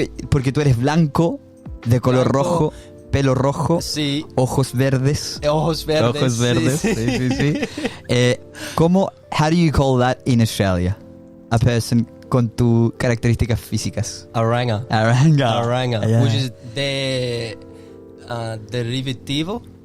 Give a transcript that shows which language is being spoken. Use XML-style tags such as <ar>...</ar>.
<es>Porque tú eres blanco, de color rojo, pelo rojo, Sí. ojos verdes. Ojos verdes. Ojos verdes. Sí. Sí.</es> <en>How do you call that in Australia? A person</en> <es>con tus características físicas.</es> <en>Aranga. Yeah. Which is the derivative.</en>